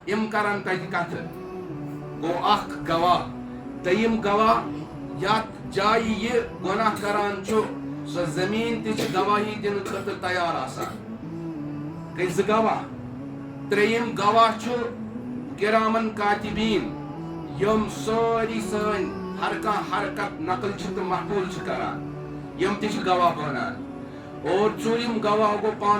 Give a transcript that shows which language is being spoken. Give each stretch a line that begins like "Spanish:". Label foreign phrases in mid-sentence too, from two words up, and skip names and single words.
Kashmiri: یم کرن تتہ کتھ گو اخ گواہ دیم گواہ یت جائے یہ گناہ کران چھو سو زمین تہ گواہی دن خاطر تیار آسان گئی ز گواہ تریم گواہ چھو کرامن کاتبین یم ساری سن ہر کانٛہہ حرکت نقل چھ تو محفوظ چھ کران یم تہ گواہ بنان اور ژوٗرِم گواہ گو پان